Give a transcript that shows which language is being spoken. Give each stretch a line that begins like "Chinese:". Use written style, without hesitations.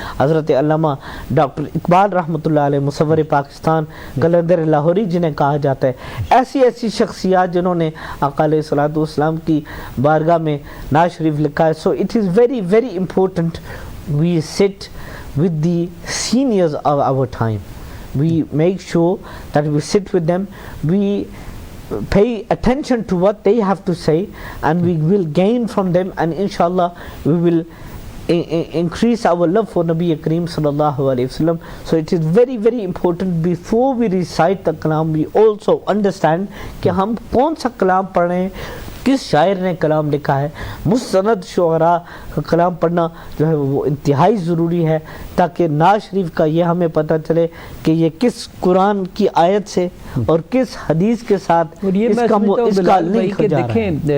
Urdu: حضرت علامہ ڈاکٹر اقبال رحمۃ اللہ علیہ مصور پاکستان قلندر لاہوری جنہیں کہا جاتا ہے، ایسی شخصیات جنہوں نے آقا علیہ الصلوۃ والسلام کی بارگاہ میں نعت شریف لکھا ہے۔
English: So it is very very important we sit with the seniors of our time. We make sure that we sit with them, we pay attention to what they have to say, and we will gain from them, and inshallah we will increase our love for Nabi Kareem sallallahu alayhi wasallam. So it is very very important before we recite the kalam we also understand
Urdu: کہ ہم کون سا کلام پڑھ رہے ہیں، کس شاعر نے کلام لکھا ہے۔ مستند شعراء کا کلام پڑھنا جو ہے وہ انتہائی ضروری ہے، تاکہ نعت شریف کا یہ ہمیں پتہ چلے کہ یہ کس قرآن کی آیت سے اور کس حدیث کے ساتھ اس کا لنک جا رہا ہے۔